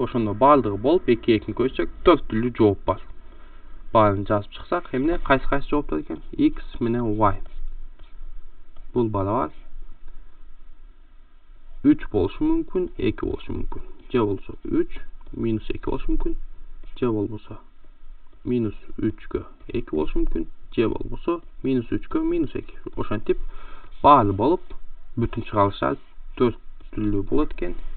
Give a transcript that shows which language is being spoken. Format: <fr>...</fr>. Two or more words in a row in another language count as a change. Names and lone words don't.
<ky>Ошондо баардыгы болуп 2-2-ни көчсөк 4 түрлүү жооп бар. Баарын жазып чыксак, эмне кайсы жооптор экен? X менен y. Бул бarabar 3 болушу мүмкүн, 2 болушу мүмкүн. Же болсо 3 minus 2 болушу мүмкүн. Же болбосо minus 3'gө 2 болушу мүмкүн. Же болбосо minus 3'gө minus 2. Ошентип баары болуп бүтүн чыгарылыштар 4 түрлүү болот экен.</ky>